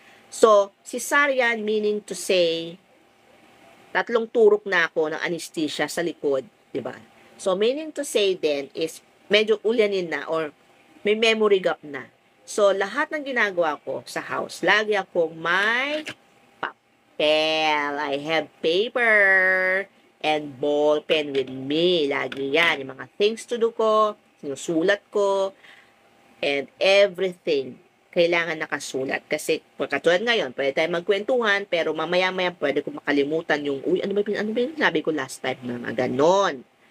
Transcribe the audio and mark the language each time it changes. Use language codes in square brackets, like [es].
[tl] So, cesarean [en] meaning to say, [tl] 3 turok na ako ng anesthesia sa likod, di ba? [en] So, meaning to say then is [tl] medyo ulyanin na [en] or may memory gap na. [tl] So, lahat ng ginagawa ko sa house, lagi akong may papel. [en] I have paper and ball pen with me. [tl] Lagi yan. Yung mga [en] things to do [tl] ko, sinusulat ko, and everything kailangan nakasulat. Kasi, katulad ngayon, pwede tayo magkwentuhan, pero mamaya-maya pwede ko makalimutan yung, uy, ano ba yung sabi ko [en] last time [tl] na ganon.